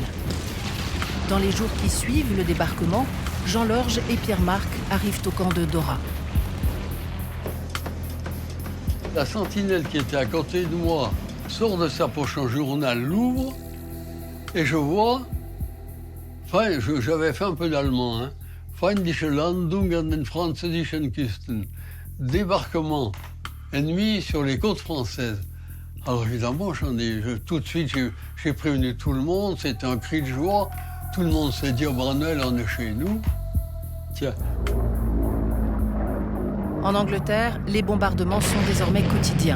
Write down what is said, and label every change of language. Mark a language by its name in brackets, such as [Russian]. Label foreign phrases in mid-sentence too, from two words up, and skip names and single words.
[French] Dans les jours qui suivent le débarquement, Jean Lorge et Pierre Marc arrivent au camp de Dora. La sentinelle qui était à côté de moi sort de sa poche un journal, l'ouvre, et je vois... Enfin, j'avais fait un peu d'allemand, hein. [German] Feindliche Landung an den französischen Küsten. [French] Débarquement ennemi sur les côtes françaises. Alors évidemment, tout de suite, j'ai prévenu tout le monde, c'était un cri de joie. Tout le monde s'est dit, oh, Branel, on est chez nous. Tiens. En Angleterre, les bombardements sont désormais quotidiens.